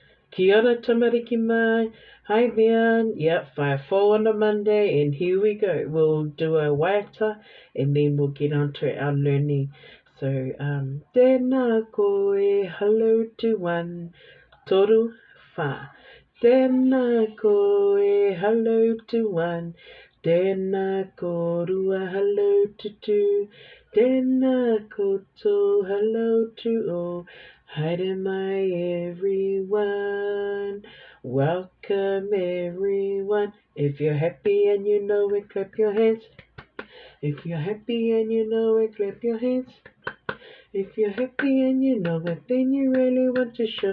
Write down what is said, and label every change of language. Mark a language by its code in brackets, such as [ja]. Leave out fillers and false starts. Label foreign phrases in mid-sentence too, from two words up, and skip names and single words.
[mi] Kia ora tamariki mai. [en] Hi there. Yep, 5-4 on a Monday, and here we go. We'll do a waiata, and then we'll get on to our learning. So, [mi] tēnā koe, [en] hello to one, [mi] toru wha. Tēnā koe, [en] hello to one. [mi] Tēnā korua, [en] hello to two. [mi] Tēnā koto, [en] hello to all. [mi] Haere mai everyone. [en] Welcome everyone. If you're happy and you know it, clap your hands. If you're happy and you know it, clap your hands. If you're happy and you know it, then you really want to show.